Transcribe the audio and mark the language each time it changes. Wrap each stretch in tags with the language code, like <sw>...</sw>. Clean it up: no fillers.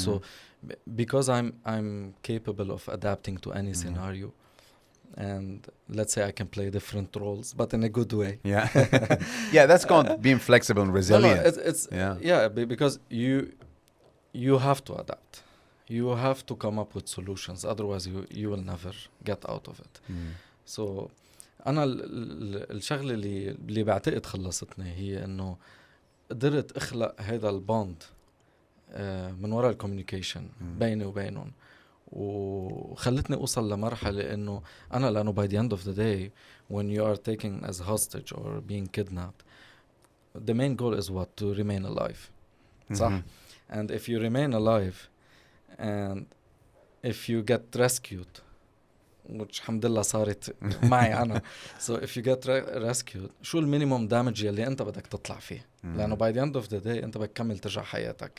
<en>So because I'm capable of adapting to any scenario, and let's say I can play different roles, but in a good way. Yeah, yeah, that's called being flexible and resilient. No, because you have to adapt. You have to come up with solutions. Otherwise, you will never get out of it.</en> <ar>So أنا الشغلة اللي بعتقد خلصتني هي إنه قدرت أخلق هذا البوند من وراء الكوميونيكيشن بيني وبينهم وخلتني أوصل لمرحلة إنه أنا لأنه</ar> <en>by the end of the day when you are taken as hostage or being kidnapped the main goal is what? To remain alive.</en> <ar>صح?</ar> <en>And if you remain alive and if you get rescued which</en> <ar>الحمد لله صارت معي أنا</ar> <en>so if you get rescued</en> <ar>شو المينيموم دامج يلي أنت بدك تطلع فيه لأنه</ar> <en>by the end of the day</en> <ar>أنت بدك تكمل ترجع حياتك</ar>